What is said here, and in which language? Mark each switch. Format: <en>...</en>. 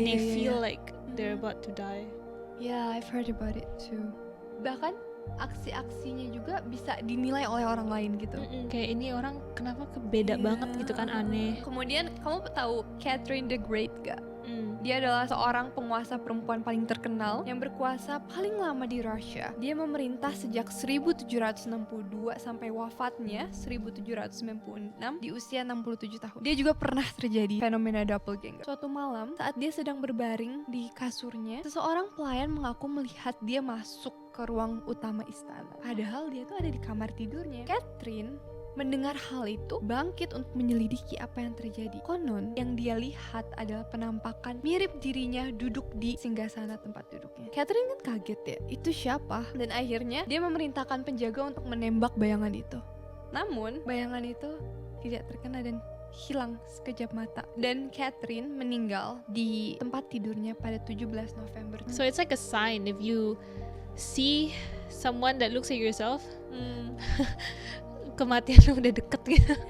<en>They feel like they're about to die. Yeah, I've heard about it too.</en> <id>Bahkan aksi-aksinya juga bisa dinilai oleh orang lain gitu. Kayak ini orang kenapa beda banget gitu kan, aneh. Kemudian kamu tahu Catherine the Great gak? Dia adalah seorang penguasa perempuan paling terkenal yang berkuasa paling lama di Rusia. Dia memerintah sejak 1762 sampai wafatnya 1796 di usia 67 tahun. Dia juga pernah terjadi fenomena doppelganger. Suatu malam, saat dia sedang berbaring di kasurnya, seseorang pelayan mengaku melihat dia masuk ke ruang utama istana. Padahal dia tuh ada di kamar tidurnya. Catherine mendengar hal itu, bangkit untuk menyelidiki apa yang terjadi. Konon, yang dia lihat adalah penampakan mirip dirinya duduk di singgasana tempat duduknya. Catherine kan kaget ya, itu siapa? Dan akhirnya dia memerintahkan penjaga untuk menembak bayangan itu. Namun, bayangan itu tidak terkena dan hilang sekejap mata. Dan Catherine meninggal di tempat tidurnya pada 17 November.</id> <en>So it's like a sign if you see someone that looks like yourself,</en> <id>kematian udah deket gitu.</id>